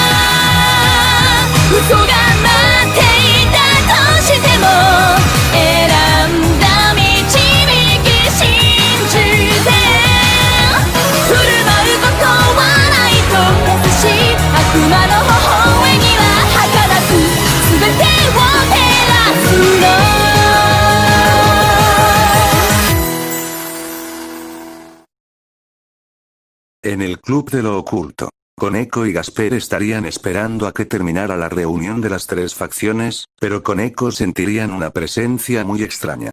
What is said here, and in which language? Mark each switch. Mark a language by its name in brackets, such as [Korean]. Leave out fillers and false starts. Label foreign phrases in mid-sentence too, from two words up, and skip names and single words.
[Japanese] 嘘が待っていたとしても選んだ導き信じて振る舞うことはないと優しい悪魔の微笑みは儚く全てを照らすの [Spanish] En el Club de lo Oculto, Koneko y Gasper estarían esperando a que terminara la reunión de las tres facciones, pero Koneko sentirían una presencia muy extraña.